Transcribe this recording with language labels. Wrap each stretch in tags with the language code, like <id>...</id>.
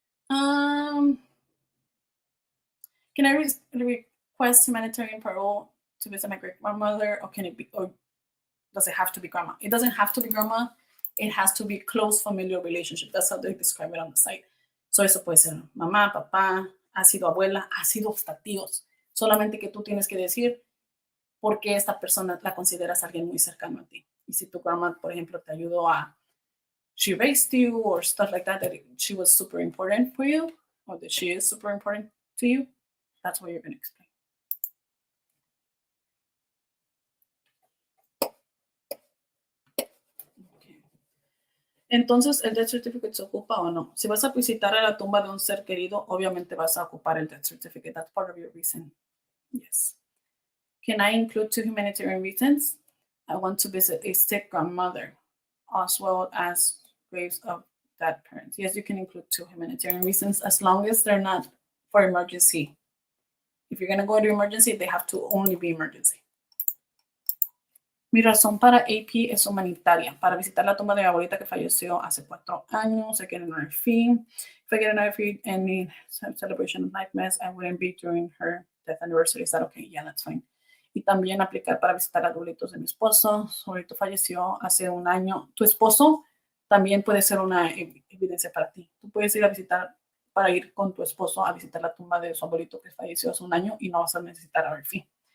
<en>Can I request humanitarian parole to visit my great grandmother, or can it be, or does it have to be grandma? It doesn't have to be grandma. It has to be close familial relationship. That's how they describe it on the site.</en> <es>So eso puede ser mamá, papá, ha sido abuela, ha sido hasta tíos. Solamente que tú tienes que decir por qué esta persona la consideras alguien muy cercano a ti. Y si tu grandma, por ejemplo, te ayudó</es> <en>she raised you or stuff like that she was super important for you, or that she is super important to you, that's what you're going to explain.</en> <es>Entonces, ¿el death certificate se ocupa o no? Si vas a visitar a la tumba de un ser querido, obviamente vas a ocupar el death certificate.</es> <en>That's part of your reason. Yes. Can I include 2 humanitarian reasons? I want to visit a sick grandmother, as well as graves of dead parents. Yes, you can include 2 humanitarian reasons as long as they're not for emergency. If you're going to go into emergency, they have to only be emergency.</en> <es>Mi razón para AP es humanitaria, para visitar la tumba de mi abuelita que falleció hace 4 años.</es> <en>I get another fee. If I get another fee and need celebration of life mass, I wouldn't be during her death anniversary. Is that okay? Yeah, that's fine.</en> <es>Y también aplicar para visitar a abuelitos de mi esposo. Su abuelito falleció hace 1 año. Tu esposo también puede ser una evidencia para ti. Tú puedes ir a visitar, para ir con tu esposo a visitar la tumba de su abuelito que falleció hace 1 año y no vas a necesitar a ver fee.</es>